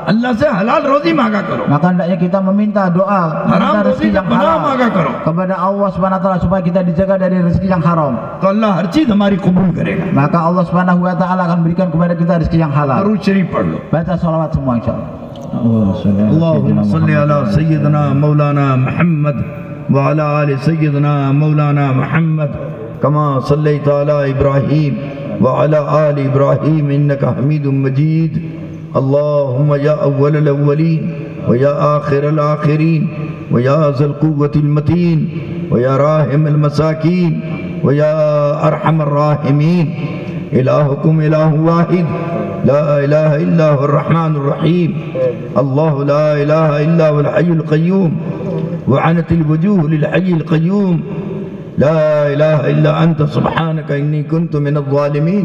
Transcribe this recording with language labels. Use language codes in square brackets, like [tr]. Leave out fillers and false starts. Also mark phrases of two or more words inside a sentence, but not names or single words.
[hi] अल्लाह से हलाल रोजी मांगा करो, [id] Maka hendaknya kita meminta doa, [hi] हराम [id] meminta [hi] रोजी [id] rezeki [hi] से [id] yang [hi] पनाह [id] halal [hi] मांगा करो, [id] kepada Allah [ar] سبحانه وتعالى [id] supaya kita dijaga dari rezeki yang haram. [hi] तो अल्लाह हर चीज हमारी कबूल करेगा। [id] Maka Allah [ar] سبحانه وتعالى [id] akan berikan kepada kita rezeki yang halal. [hi] दरूद शरीफ पढ़ लो। [id] Baca salawat semua insyaallah. [ar] اللهم صل على سيدنا مولانا محمد وعلى آل سيدنا مولانا محمد كما صليت على إبراهيم وعلى آل إبراهيم إنك حميد مجيد. اللهم يا أول الأولين ويا آخر الآخرين ويا ذا القوة المتين ويا راحم المساكين ويا أرحم الراحمين، إلهكم إله واحد لا إله إلا هو الرحمن الرحيم، الله لا إله إلا هو الحي القيوم، وعنت الوجوه للحي القيوم، لا إله إلا أنت سبحانك إني كنت من الظالمين.